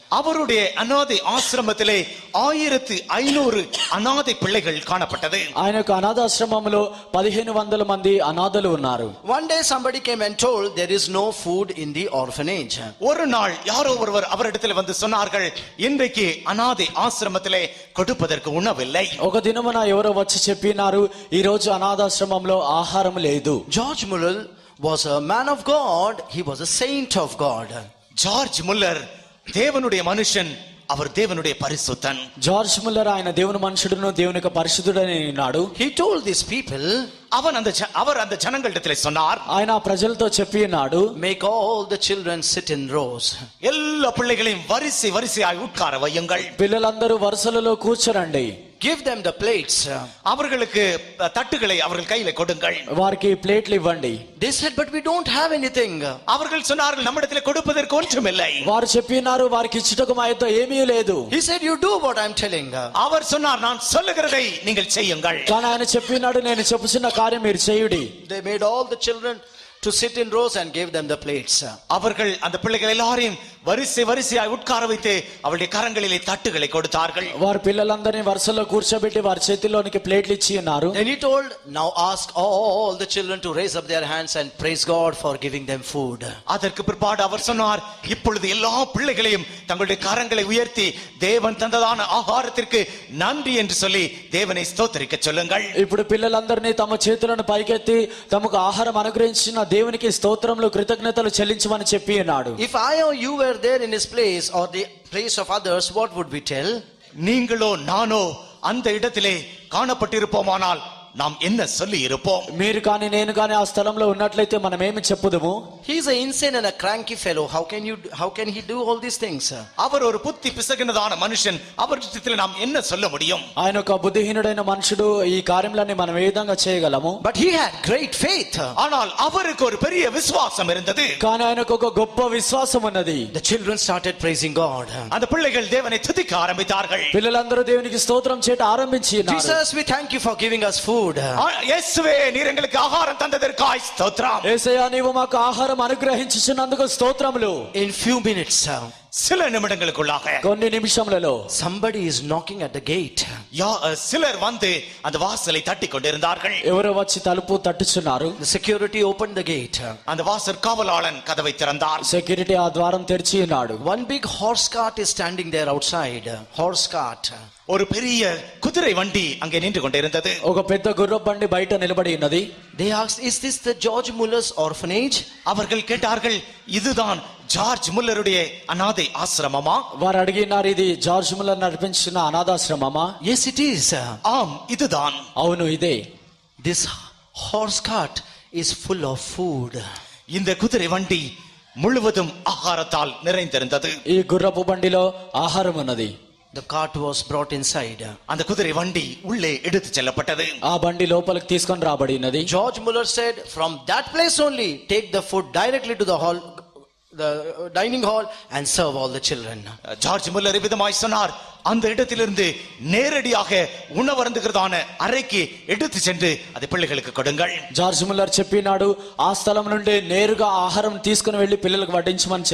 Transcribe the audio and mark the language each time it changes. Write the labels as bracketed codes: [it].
[ta] அவருடைய அநாதை ஆசிரமத்திலே 1500 அநாதை பிள்ளைகள் காணப்பட்டது. [te] ఆయన యొక్క అనాథాశ్రమంలో 1500 మంది అనాథలు ఉన్నారు. [en] One day somebody came and told there is no food in the orphanage. [ta] ஒரு நாள் யாரோ ஒருவர் அவரிடத்தில் வந்து சொன்னார்கள், இன்றைக்கு அநாதை ఆశ్రమத்திலே கொடுப்பதற்கு உணவில்லை. [te] ఒక దినమున ఎవరో వచ్చి చెప్పినారు, ఈ రోజు అనాథాశ్రమంలో ఆహారం లేదు. [en] George Muller was a man of God. He was a saint of God. [ta] George Muller தேவனுடைய மனுஷன், அவர் தேவனுடைய பரிசுத்தன். [te] జార్జ్ ముల్లర్ ఆయన దేవుని మనుషుడును, దేవుని యొక్క పరిశుద్ధుడని ఉన్నాడు. [en] He told these people, [ta] அவர் அந்த ஜனங்களிடத்திலே சொன்னார், [te] ఆయన ప్రజలతో చెప్పి ఉన్నాడు, [en] make all the children sit in rows. [ta] எல்லா பிள்ளைகளையும் வரிசையாய் உட்கார வையுங்கள். [te] పిల్లలందరూ వరుసలలో కూర్చోరండి. [en] Give them the plates. [ta] அவர்களுக்கு தட்டுகளை அவர்கள் கையில கொடுங்கள். [te] వారికి ప్లేట్లు ఇవ్వండి. [en] They said, but we don't have anything. [ta] அவர்கள் சொன்னார்கள், நம்மிடத்திலே கொடுப்பதற்கு ஒன்றுமில்லை. [te] వారు చెప్పినారు, వారికి ఇచ్చుటకు మా యొద్ద ఏమీ లేదు. [en] He said, you do what I'm telling. [ta] அவர் சொன்னார், நான் சொல்லுகிறதை நீங்கள் செய்யுங்கள். [te] కానీ ఆయన చెప్పినాడు, నేను చెప్పుచున్న కార్యం మీరు చేయుడి. [en] They made all the children to sit in rows and gave them the plates. [ta] அவர்கள் அந்த பிள்ளைகள் எல்லாரையும் வரிசையாய் உட்கார வைத்து அவருடைய கரங்களிலே தட்டுகளை கொடுத்தார்கள். [te] వారి పిల్లలందరినీ వరుసలో కూర్చోబెట్టి వారి చేతిలోనికి ప్లేట్లు ఇచ్చి ఉన్నారు. [en] Then he told, now ask all the children to raise up their hands and praise God for giving them food. [ta] அதற்கு பிற்பாடு அவர் சொன்னார், இப்பொழுது எல்லா பிள்ளைகளையும் தங்களுடைய கரங்களை உயர்த்தி தேவன் தந்ததான ஆகாரத்திற்கு நன்றி என்று சொல்லி தேவனை ஸ்தோத்திரிக்க சொல்லுங்கள். [te] ఇప్పుడు పిల్లలందరినీ తమ చేతులను పైకెత్తి తమకు ఆహారం అనుగ్రహించిన దేవునికి స్తోత్రములు కృతజ్ఞతలు చెల్లించమని చెప్పి ఉన్నాడు. [en] If I or you were there in his place or the place of others, what would we tell? [ta] நீங்களோ நானோ அந்த இடத்திலே காணப்பட்டிருப்போமானால் நாம் என்ன சொல்லி இருப்போம்? [te] మీరు కానీ నేను కానీ ఆ స్థలంలో ఉన్నట్లయితే మనం ఏమి చెప్పుదుము? [en] He is an insane and a cranky fellow. How can he do all these things? [ta] அவர் ஒரு புத்தி பிசகினதான மனுஷன், அவரிடத்தில் நாம் என்ன சொல்ல முடியும்? [te] ఆయన ఒక బుద్ధిహీనుడైన మనుషుడు, ఈ కార్యములన్నీ మనం ఏ విధంగా చేయగలము? [en] But he had great faith. [ta] ஆனால் அவருக்கு ஒரு பெரிய விசுவாசம் இருந்தது. [te] కానీ ఆయనకు ఒక గొప్ప విశ్వాసం ఉన్నది. [en] The children started praising God. [ta] அந்த பிள்ளைகள் தேவனை துதிக்க ஆரம்பித்தார்கள். [te] పిల్లలందరూ దేవునికి స్తోత్రం చేయట ఆరంభించి ఉన్నారు. [en] Jesus, we thank you for giving us food. [ta] இயேசுவே, நீர் எங்களுக்கு ஆகாரம் தந்ததற்காய் ஸ்தோத்திரம். [te] యేసయ్యా, నీవు మాకు ఆహారం అనుగ్రహించుచున్నందుకు స్తోత్రములు. [en] In few minutes, [ta] சில நிமிடங்களுக்குள்ளாக [te] కొన్ని నిమిషములలో [en] somebody is knocking at the gate. [ta] சிலர் வந்து அந்த வாசலை தட்டி கொண்டிருந்தார்கள். [te] ఎవరో వచ్చి తలుపు తట్టుచున్నారు. [en] The security opened the gate. [ta] அந்த வாசற் காவலாளன் கதவை திறந்தார். [te] సెక్యూరిటీ ఆ ద్వారం తెరిచి ఉన్నాడు. [en] One big horse cart is standing there outside. Horse cart. [ta] ஒரு பெரிய குதிரை வண்டி அங்கே நின்று கொண்டிருந்தது. [te] ఒక పెద్ద గుర్రపు బండి బయట నిలబడి ఉన్నది. [en] They asked, is this the George Muller's orphanage? [ta] அவர்கள் கேட்டார்கள், இதுதான் ஜார்ஜ் முல்லருடைய அநாதை ஆசிரமமா? [te] వారు అడిగినారు, ఇది జార్జ్ ముల్లర్ నడిపించిన అనాథాశ్రమమా? [en] Yes, it is. [ta] ஆம், இதுதான். [te] అవును, ఇదే. [en] This horse cart is full of food. [ta] இந்த குதிரை வண்டி முழுவதும் ஆகாரத்தால் நிறைந்திருந்தது. [te] ఈ గుర్రపు బండిలో ఆహారం ఉన్నది. [en] The cart was brought inside. [ta] அந்த குதிரை வண்டி உள்ளே எடுத்து செல்லப்பட்டது. [te] ఆ బండి లోపలికి తీసుకొని రాబడినది. [en] George Muller said, from that place only, take the food directly to the hall, the dining hall, and serve all the children. [ta] George Muller விதமாய் சொன்னார், அந்த இடத்திலிருந்து நேரடியாக உணவருந்துகிறதான அறைக்கு எடுத்து சென்று அதை பிள்ளைகளுக்கு கொடுங்கள். [te] జార్జ్ ముల్లర్ చెప్పినాడు, ఆ స్థలం నుండి నేరుగా ఆహారం తీసుకుని వెళ్లి పిల్లలకు వడ్డించమని